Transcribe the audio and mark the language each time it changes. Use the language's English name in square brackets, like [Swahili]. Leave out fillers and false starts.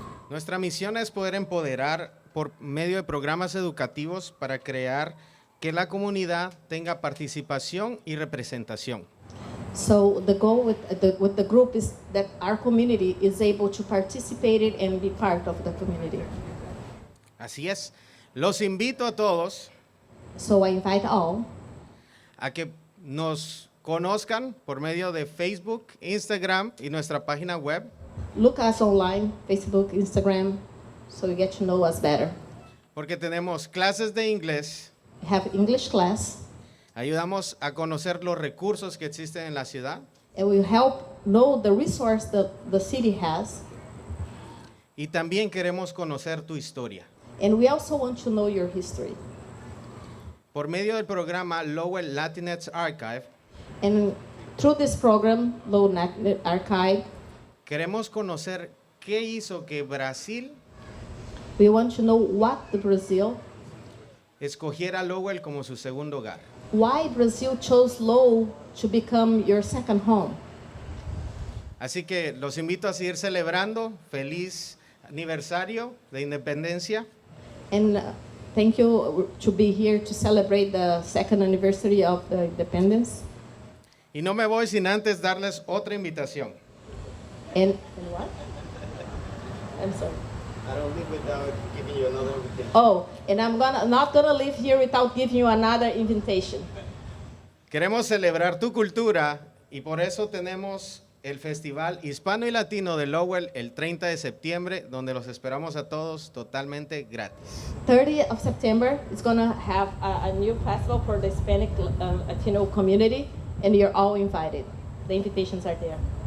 [Spanish] Nuestra misión es poder empoderar por medio de programas educativos para crear que la comunidad tenga participación y representación. [English] So the goal with the group is that our community is able to participate in and be part of the community. [Spanish] Así es, los invito a todos [English] So I invite all [Spanish] a que nos conozcan por medio de Facebook, Instagram y nuestra página web. [English] look us online, Facebook, Instagram, so you get to know us better. [Spanish] Porque tenemos clases de inglés, [English] We have English class, [Spanish] ayudamos a conocer los recursos que existen en la ciudad [English] and we help know the resource that the city has, [Spanish] y también queremos conocer tu historia. [English] and we also want to know your history. [Spanish] Por medio del programa Lowell Latinx Archive, [English] And through this program, Lowell Archive, [Spanish] queremos conocer qué hizo que Brasil [English] we want to know what the Brazil, [Spanish] escogiera Lowell como su segundo hogar. [English] why Brazil chose Lowell to become your second home. [Spanish] Así que los invito a seguir celebrando. Feliz aniversario de independencia. [English] And thank you to be here to celebrate the second anniversary of the independence. [Spanish] Y no me voy sin antes darles otra invitación. [English] And what? I'm sorry. I don't leave without giving you another invitation. Oh, and I'm not gonna leave here without giving you another invitation. [Spanish] Queremos celebrar tu cultura y por eso tenemos el Festival Hispano y Latino de Lowell el 30 de septiembre, donde los esperamos a todos totalmente gratis. [English] 30th of September is gonna have a new festival for the Hispanic Latino community, and you're all invited. The invitations are there.